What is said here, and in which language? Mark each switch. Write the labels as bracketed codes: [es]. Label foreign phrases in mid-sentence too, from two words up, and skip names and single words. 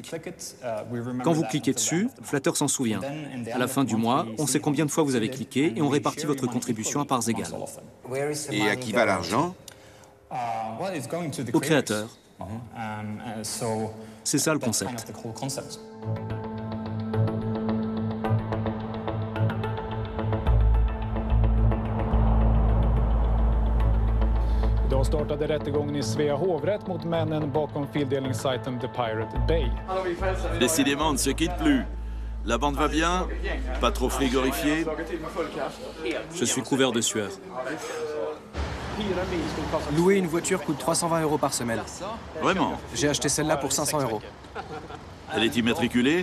[fr] Quand vous cliquez dessus, Flutter s'en souvient. À la fin du mois, on sait combien de fois vous avez cliqué et on répartit votre contribution à parts égales. Et à qui va l'argent? Au créateur. C'est ça le concept. [sv] Idag startade rättegången i Svea hovrätt mot männen bakom fildelningssajten The Pirate Bay. [fr] Décidément, on ne se quitte plus. La bande va bien? Pas trop frigorifiée? Je suis couvert de sueur. Louer une voiture coûte 320 € par semaine. Vraiment? J'ai acheté celle-là pour 500 €. Elle est immatriculée?